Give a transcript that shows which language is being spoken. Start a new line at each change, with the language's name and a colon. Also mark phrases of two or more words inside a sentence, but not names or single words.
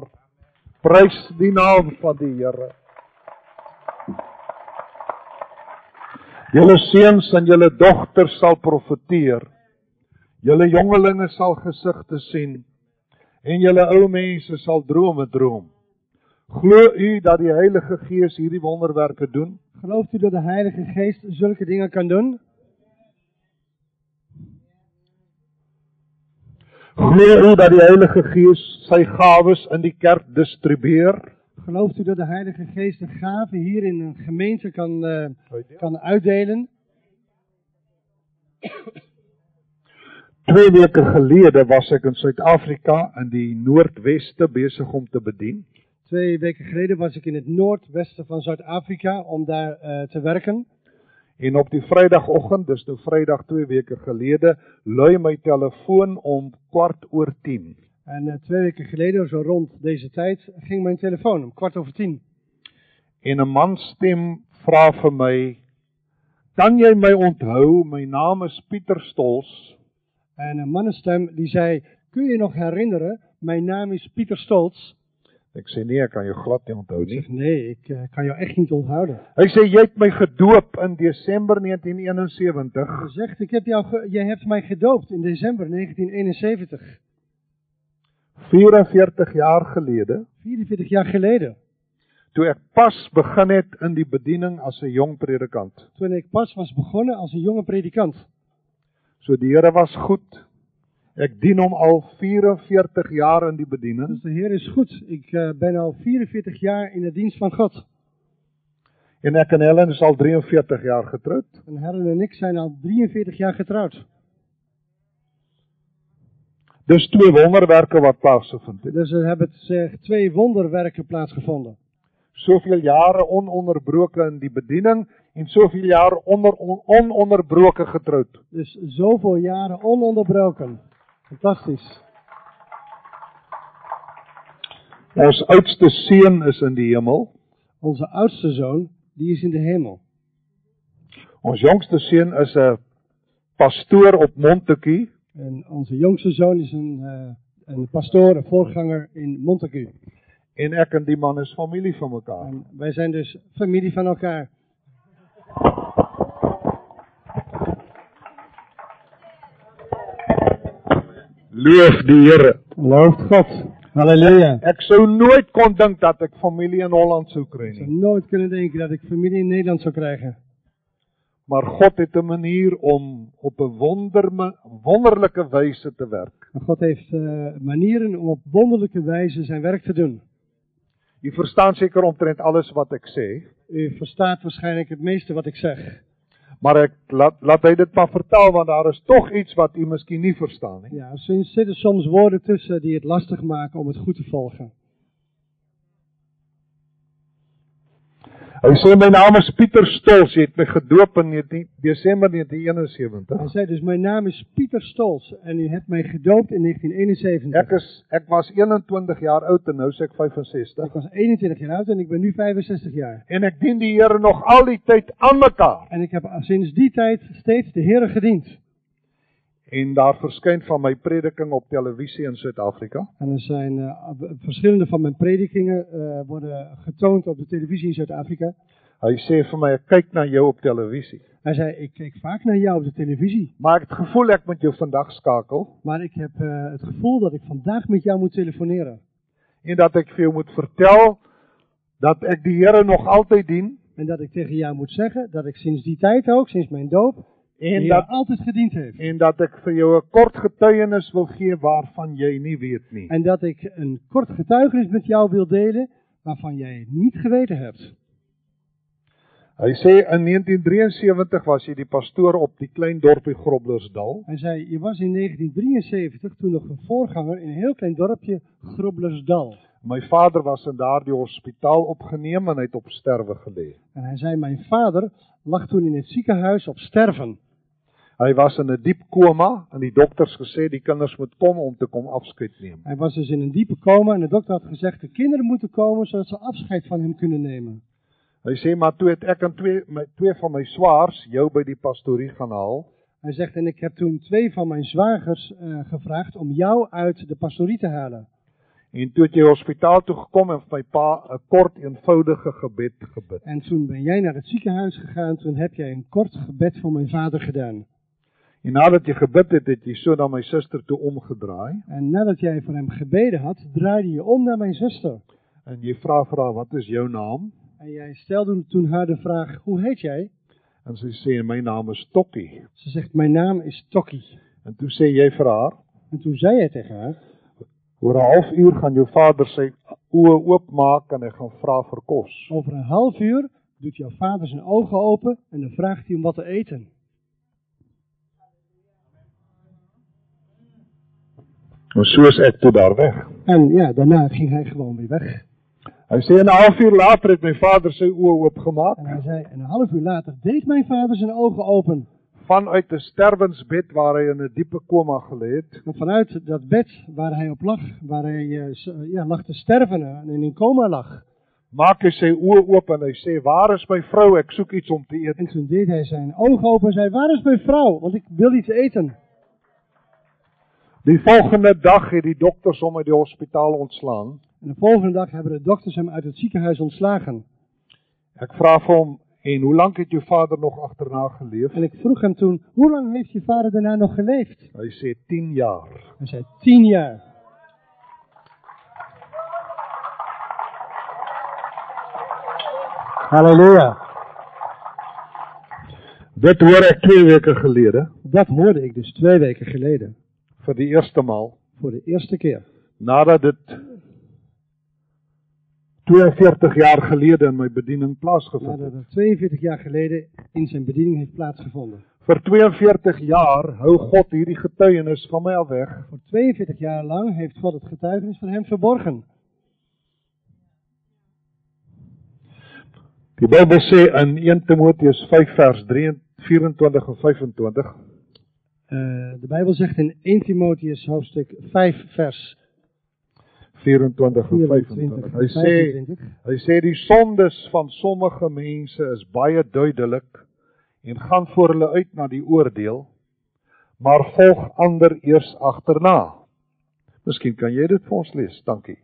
Afrikaans: Prys die naam van die Here. Julle seuns en julle dogters sal profeteer. Julle jongelinge sal gesigte sien. En julle ou mense sal drome droom. Glo u dat die Heilige Gees hierdie wonderwerke doen?
Dutch: Gelooft u dat de Heilige Geest zulke dingen kan doen?
Afrikaans: Glo u dat die Heilige Gees sy gawes in die kerk distribueer?
Dutch: Gelooft u dat de Heilige Geest de gaven hier in een gemeente kan uitdelen?
Afrikaans: 2 weke gelede was ek in Suid-Afrika in die Noordweste besig om te bedien.
Dutch: 2 weken geleden was ik in het noordwesten van Zuid-Afrika om daar te werken.
Afrikaans: En op die Vrydagoggend, dus nou Vrydag 2 weke gelede, lui my telefoon om 10:15.
Dutch: En 2 weken geleden, zo rond deze tijd, ging mijn telefoon om 10:15.
Afrikaans: En 'n manstem vra vir my, kan jy my onthou, my naam is Pieter Stolz.
Dutch: En een mannenstem die zei, kun je nog herinneren, mijn naam is Pieter Stolz.
Afrikaans: Ek sê nee, ek kan jou glad nie onthou nie.
Dutch: Ik zeg, nee, ik kan jou echt niet onthouden.
Afrikaans: Hy sê, jy het my gedoop in Desember 1971.
Dutch: Hij zegt, jij hebt mij gedoopt in december 1971.
Afrikaans: 44 jaar gelede.
Dutch: 44 jaar geleden.
Afrikaans: Toe ek pas begin het in die bediening as 'n jong predikant.
Dutch: Toen ik pas was begonnen als een jonge predikant.
Afrikaans: So die Here was goed. Ek dien hom al 44 jaar in die bediening.
Dutch: Dus de Heer is goed. Ik ben al 44 jaar in de dienst van God.
Afrikaans: En ek en Helen is al 43 jaar getroud.
Dutch: En Helen en ik zijn al 43 jaar getrouwd.
Afrikaans: Dus 2 wonderwerke wat plaasgevind het.
Dutch: Dus er hebben 2 wonderwerken plaatsgevonden.
Afrikaans: Soveel jare ononderbroken in die bediening en soveel jare ononderbroken getroud.
Dutch: Dus zoveel jaren ononderbroken. Fantastisch.
Afrikaans: Ons oudste seun is in die hemel.
Dutch: Onze oudste zoon, die is in de hemel.
Afrikaans: Ons jongste seun is 'n pastoor op Montague.
Dutch: En onze jongste zoon is een pastoor, een voorganger in Montague.
Afrikaans: En ek en die man is familie van mekaar.
Dutch: En wij zijn dus familie van elkaar.
Afrikaans: Loof die Here.
Dutch: Looft God. Halleluja.
Afrikaans: Ek sou nooit kon dink dat ek familie in Holland sou kry
Dutch: Ik zou nie. nooit kunnen denken dat ik familie in Nederland zou krijgen.
Afrikaans: Maar God het 'n manier om op 'n wonderlike wyse te werk.
Dutch: En God heeft manieren om op wonderlijke wijze zijn werk te doen.
Afrikaans: U verstaan seker omtrent alles wat ek sê,
Dutch: U verstaat waarschijnlijk het meeste wat ik zeg.
Afrikaans: maar ek laat hy dit maar vertel, want daar is toch iets wat u miskien nie verstaan nie.
Dutch: Ja, er zitten soms woorden tussen die het lastig maken om het goed te volgen.
Afrikaans: Hy sê, my naam is Pieter Stols, jy het my gedoop in Desember 1971.
Dutch: Hij zei dus, mijn naam is Pieter Stols en u hebt mij gedoopt in 1971.
Afrikaans: Ek was 21 jaar oud en nou is ek 65.
Dutch: Ik was 21 jaar oud en ik ben nu 65 jaar.
Afrikaans: En ek dien die Here nog al die tyd aan mekaar.
Dutch: En ik heb sinds die tijd steeds de Heere gediend.
Afrikaans: En daar verskyn van my prediking op televisie in Suid-Afrika.
Dutch: En er zijn verschillende van mijn predikingen worden getoond op de televisie in Zuid-Afrika.
Afrikaans: Hy sê vir my, ek kyk na jou op televisie.
Dutch: Hij zei, ik keek vaak naar jou op de televisie.
Afrikaans: Maar ek het gevoel ek moet jou vandag skakel.
Dutch: Maar ik heb het gevoel dat ik vandaag met jou moet telefoneren.
Afrikaans: En dat ek vir jou moet vertel dat ek die Here nog altyd dien.
Dutch: En dat ik tegen jou moet zeggen dat ik sinds die tijd ook, sinds mijn doop, En die dat altijd gediend heeft.
Afrikaans: En dat ek vir jou 'n kort getuienis wil gee waarvan jy nie weet nie.
Dutch: En dat ik een kort getuigenis met jou wil delen waarvan jij het niet geweten hebt.
Afrikaans: Hy sê in 1973 was hy die pastoor op die klein dorpie Groblersdal.
Dutch: Hij zei, je was in 1973 toen nog een voorganger in een heel klein dorpje Groblersdal.
Afrikaans: My vader was in daardie hospitaal opgeneem en hy het op sterwe gelê.
Dutch: En hij zei, mijn vader lag toen in het ziekenhuis op sterven.
Afrikaans: Hy was in 'n diep koma en die dokters gesê die kinders moet kom om te kom afskeid neem.
Dutch: Hij was dus in een diepe coma en de dokter had gezegd, de kinderen moeten komen zodat ze afscheid van hem kunnen nemen.
Afrikaans: Hy sê maar toe het ek en twee van my swaars jou by die pastorie gaan haal.
Dutch: Hij zegt, en ik heb toen 2 van mijn zwagers gevraagd om jou uit de pastorie te halen.
Afrikaans: En toe het jy hospitaal toe gekom en vir my pa 'n kort eenvoudige gebed gebid.
Dutch: En toen ben jij naar het ziekenhuis gegaan, toen heb jij een kort gebed voor mijn vader gedaan.
Afrikaans: En nadat jy gebid het, het jy so na my suster toe omgedraai.
Dutch: En nadat jij voor hem gebeden had, draaide je om naar mijn zuster.
Afrikaans: En jy vra vir haar, wat is jou naam?
Dutch: En jij stelde toen haar de vraag, hoe heet jij?
Afrikaans: En sy sê, my naam is Tokkie.
Dutch: Ze zegt, mijn naam is Tokkie.
Afrikaans: En toe sê jy vir haar,
Dutch: En toen zei hij tegen haar,
Afrikaans: oor 'n halfuur gaan jou vader sy oë oopmaak en hy gaan vra vir kos.
Dutch: over een half uur doet jouw vader zijn ogen open en dan vraagt hij om wat te eten.
Afrikaans: En so is ek toe daar weg.
Dutch: En ja, daarna ging hij gewoon weer weg.
Afrikaans: Hy sê, en 'n halfuur later het my vader sy oë oopgemaak.
Dutch: En hij zei, en een half uur later deed mijn vader zijn ogen open.
Afrikaans: Vanuit 'n sterwensbed waar hy in 'n diepe koma gelê het.
Dutch: En vanuit dat bed waar hij op lag, waar hij lag te sterven en in coma lag.
Afrikaans: Maak hy sy oë oop en hy sê, waar is my vrou? Ek soek iets om te eet.
Dutch: En toen deed hij zijn ogen open en zei, waar is mijn vrouw? Want ik wil iets eten.
Afrikaans: Die volgende dag het die dokters hom uit die hospitaal ontslaan.
Dutch: En de volgende dag hebben de dokters hem uit het ziekenhuis ontslagen.
Afrikaans: Ek vra vir hom, en hoe lank het jou vader nog agterna geleef?
Dutch: En ik vroeg hem toen, hoe lang heeft je vader daarna nog geleefd?
Afrikaans: Hy sê 10 jaar.
Dutch: Hij zei, 10 jaar.
Afrikaans: Halleluja. Dit hoor ek 2 weke gelede,
Dutch: Dat hoorde ik dus 2 weken geleden.
Afrikaans: vir die eerste maal,
Dutch: Voor de eerste keer.
Afrikaans: nadat dit 42 jaar gelede in my bediening plaasgevind
Dutch: Nadat het. het 42 jaar geleden in zijn bediening heeft plaatsgevonden. Vir 42 jaar hou God hierdie getuienis van my af weg. Voor 42 jaar lang heeft God het getuigenis van hem verborgen. Die Bybel sê in 1 Timoteus 5 vers 24 en 25. De Bijbel zegt in 1 Timotheus hoofdstuk 5 vers 24 en 24 25. en 25.
Afrikaans: Hy sê die sondes van sommige mense is baie duidelik en gaan voor hulle uit na die oordeel, maar volg ander eers agterna. Miskien kan jy dit vir ons lees, dankie.